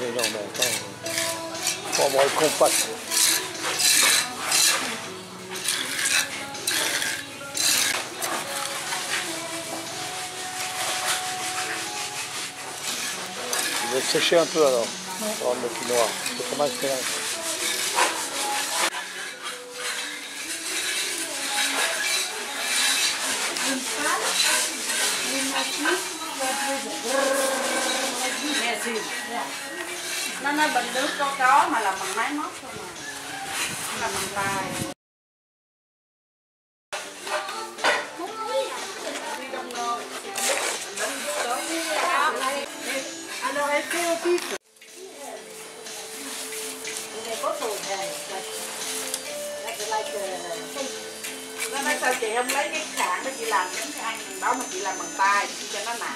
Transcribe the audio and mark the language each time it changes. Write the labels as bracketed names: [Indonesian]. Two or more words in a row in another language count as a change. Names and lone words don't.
[French] Mais non, mais attends, faut avoir le compact. Je vais sécher un peu alors, pour rendre le quinoa. C'est comment je fais là? [Vietnamese] Nó nói bình nước có mà làm bằng máy móc thôi mà. Nó làm bằng tay. [French] Alors elle fait au pif. [Vietnamese] Nó nói sao chị không lấy cái khảm đó chị làm những cái ăn đó mà chị làm bằng tay cho nó nặng.